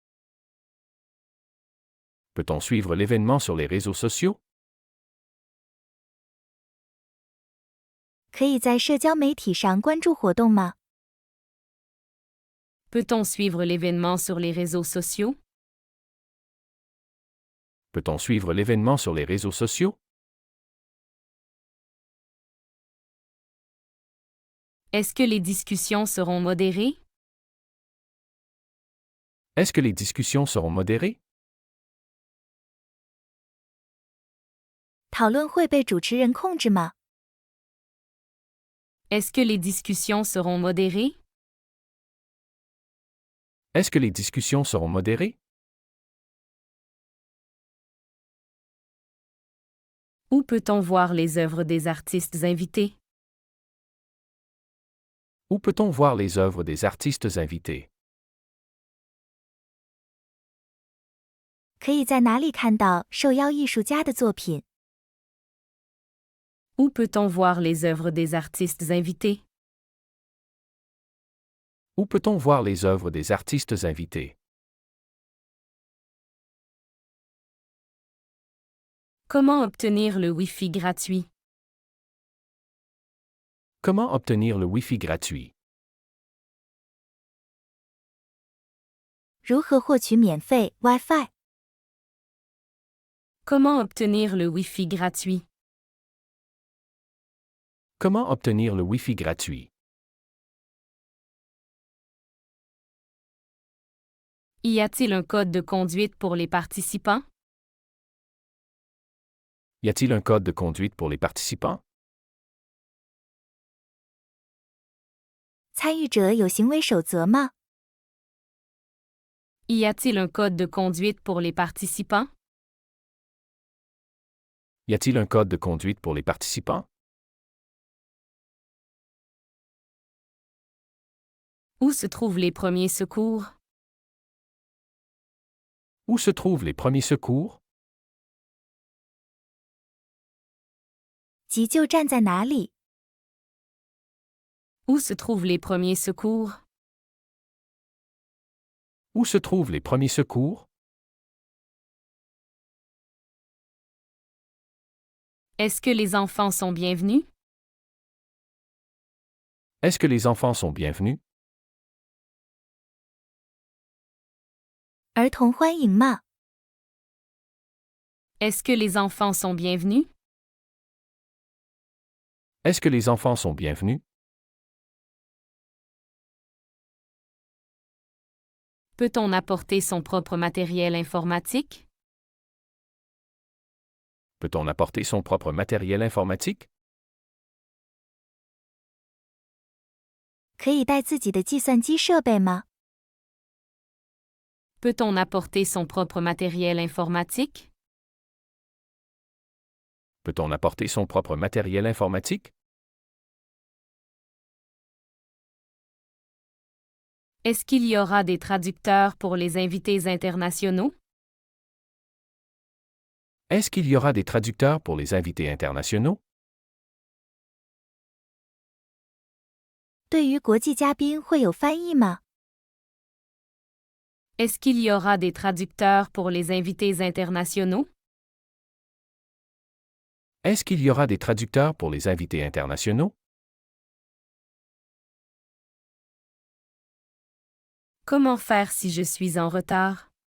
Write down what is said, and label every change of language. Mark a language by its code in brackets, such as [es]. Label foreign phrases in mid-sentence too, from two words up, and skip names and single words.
[fr] Peut-on suivre l'événement sur les réseaux sociaux? [zh] 可以在社交媒体上关注活动吗？ [fr] Peut-on suivre l'événement sur les réseaux sociaux? Peut-on suivre l'événement sur les réseaux sociaux? Est-ce que les discussions seront modérées? Est-ce que les discussions seront modérées? [zh] 讨论会被主持人控制吗？ [fr] Est-ce que les discussions seront modérées? Est-ce que les discussions seront modérées? Où peut-on voir les œuvres des artistes invités? Où peut-on voir les œuvres des artistes invités? [zh] 可以在哪里看到受邀艺术家的作品？ [fr] Où peut-on voir les œuvres des artistes invités? Où peut-on voir les œuvres des artistes invités? Comment obtenir le Wi-Fi gratuit? Comment obtenir le Wi-Fi gratuit? [zh] 如何获取免费 Wi-Fi？ [fr] Comment obtenir le Wi-Fi gratuit? Comment obtenir le Wi-Fi gratuit? Y a-t-il un code de conduite pour les participants? Y a-t-il un code de conduite pour les participants? [zh] 参与者有行为守则吗？ [fr] Y a-t-il un code de conduite pour les participants? Y a-t-il un code de conduite pour les participants? Où se trouvent les premiers secours? Où se trouvent les premiers secours? [zh] 急救站在哪里？ [fr] Où se trouvent les premiers secours? Où se trouvent les premiers secours? Est-ce que les enfants sont bienvenus? Est-ce que les enfants sont bienvenus? [zh] 儿童欢迎吗？ [fr] Est-ce que les enfants sont bienvenus? Est-ce que les enfants sont bienvenus? Peut-on apporter son propre matériel informatique? Peut-on apporter son propre matériel informatique? [zh] 可以带自己的计算机设备吗？ [fr] Peut-on apporter son propre matériel informatique? Peut-on apporter son propre matériel informatique? Est-ce qu'il y aura des traducteurs pour les invités internationaux? Est-ce qu'il y aura des traducteurs pour les invités internationaux? [zh] 对于国际嘉宾会有翻译吗？ [fr] Est-ce qu'il y aura des traducteurs pour les invités internationaux? Est-ce qu'il y aura des traducteurs pour les invités internationaux? Comment faire si je suis en retard?